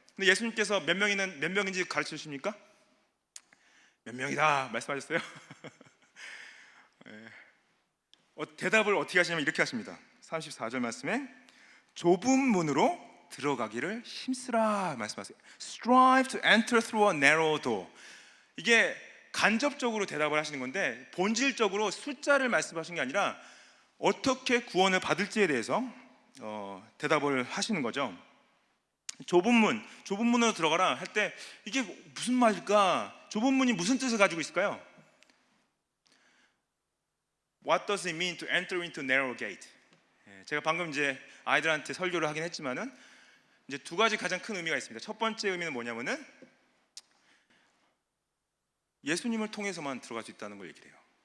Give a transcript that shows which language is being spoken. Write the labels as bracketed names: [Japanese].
[Korean] 근데 예수님께서 몇 명인지 가르쳐 주십니까? 몇 명이다 말씀하셨어요. 대답을 어떻게 하시냐면 이렇게 하십니다. 34절 말씀에 좁은 문으로 들어가기를 힘쓰라 말씀하세요. [English] Strive to enter through a narrow door. [Korean] 이게 간접적으로 대답을 하시는 건데, 본질적으로 숫자를 말씀하신 게 아니라 어떻게 구원을 받을지에 대해서 대답을 하시는 거죠. 좁은 문으로 들어가라 할 때 이게 무슨 말일까? 좁은 문이 무슨 뜻을 가지고 있을까요? [English] What does it mean to enter into narrow gate? [Korean] 제가 방금 이제 아이들한테 설교를 하긴 했지만은 이제 두 가지 가장 큰 의미가 있습니다. 첫 번째 의미는 뭐냐면은 예수님을 통해서만 들어갈 수 있다는 걸 얘기를 해요.